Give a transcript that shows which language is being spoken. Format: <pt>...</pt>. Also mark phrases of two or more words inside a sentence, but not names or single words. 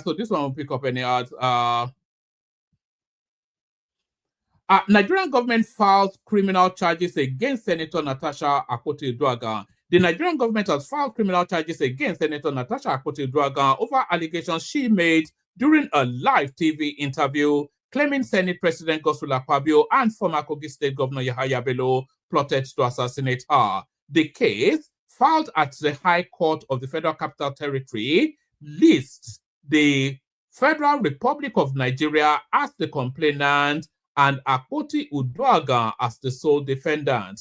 <en>So this one will pick up any ads. Nigerian government files criminal charges against Senator Natasha Akpoti-Uduaghan. The Nigerian government has filed criminal charges against Senator Natasha Akpoti-Uduaghan over allegations she made during a live TV interview claiming Senate President Godswill Akpabio and former Kogi State Governor Yahaya Bello plotted to assassinate her. The case, filed at the High Court of the Federal Capital Territory, lists the Federal Republic of Nigeria as the complainant and Akpoti Uduaghan as the sole defendant.</en>